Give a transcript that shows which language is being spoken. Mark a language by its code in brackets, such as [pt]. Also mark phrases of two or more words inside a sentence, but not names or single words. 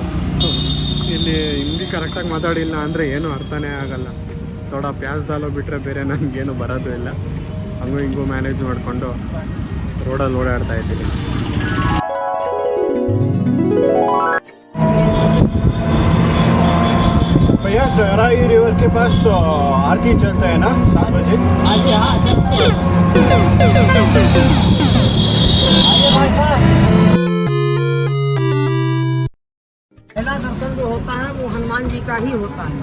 [kn] ಇಲ್ಲಿ ಹಿಂದಿ ಕರೆಕ್ಟಾಗಿ ಮಾತಾಡಿಲ್ಲ ಅಂದರೆ ಏನೂ ಅರ್ಥನೇ ಆಗಲ್ಲ. [hi] थोड़ा प्यास [kn] ದಾಲು ಬಿಟ್ಟರೆ ಬೇರೆ ನನಗೇನು ಬರೋದು ಇಲ್ಲ. ಹಂಗೂ ಹಿಂಗೂ ಮ್ಯಾನೇಜ್ ಮಾಡಿಕೊಂಡು ರೋಡಲ್ಲಿ ಓಡಾಡ್ತಾ ಇದ್ದೀನಿ. [hi] भैया सहराई रिवर के पास आरती चलता है ना 7 बजे? पहला दर्शन जो होता है वो हनुमान जी का ही होता है।